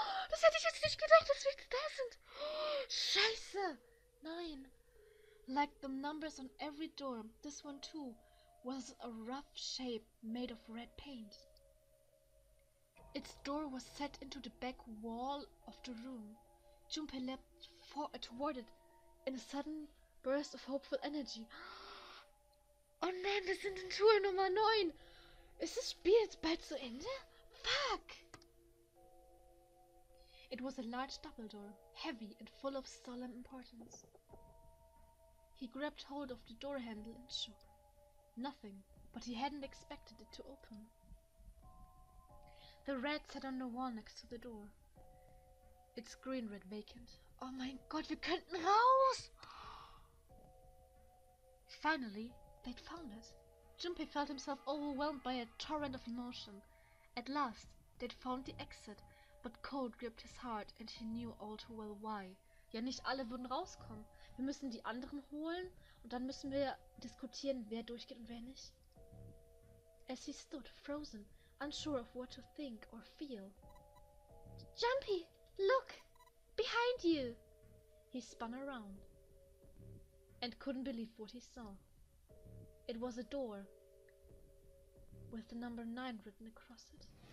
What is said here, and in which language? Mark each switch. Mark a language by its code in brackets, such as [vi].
[de] Das hätte ich jetzt nicht gedacht, dass wir da sind. Scheiße. Nein. [en] Like the numbers on every door, this one too was a rough shape made of red paint. Its door was set into the back wall of the room. Junpei leapt toward it in a sudden burst of hopeful energy. [de] Oh nein, wir sind in Tür Nummer 9. Ist das Spiel jetzt bald zu Ende? [en] Fuck! It was a large double door, heavy and full of solemn importance. He grabbed hold of the door handle and shook. Nothing, but he hadn't expected it to open. The rat sat on the wall next to the door. Its screen read vacant. [de] Oh mein Gott, wir könnten raus! [en] Finally, they'd found it. Junpei felt himself overwhelmed by a torrent of emotion. At last, they'd found the exit, but cold gripped his heart and he knew all too well why. [de] Ja, nicht alle würden rauskommen. Wir müssen die anderen holen und dann müssen wir diskutieren, wer durchgeht und wer nicht. [en] As he stood, frozen, unsure of what to think or feel. Jumpy, look! Behind you! He spun around. and couldn't believe what he saw. It was a door with the number 9 written across it.